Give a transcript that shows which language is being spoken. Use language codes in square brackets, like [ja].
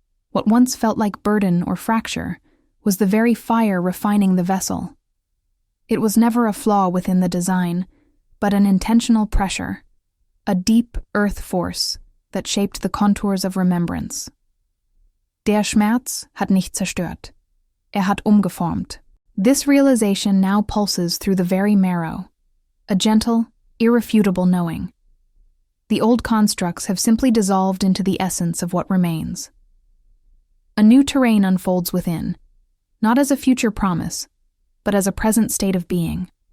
[en] What once felt like burden or fracture was the very fire refining the vessel. It was never a flaw within the design, but an intentional pressure, a deep earth force that shaped the contours of remembrance. [de] Der Schmerz hat nicht zerstört. Hat umgeformt. [en] This realization now pulses through the very marrow, a gentle, irrefutable knowing. The old constructs have simply dissolved into the essence of what remains. A new terrain unfolds within, not as a future promise, but as a present state of being.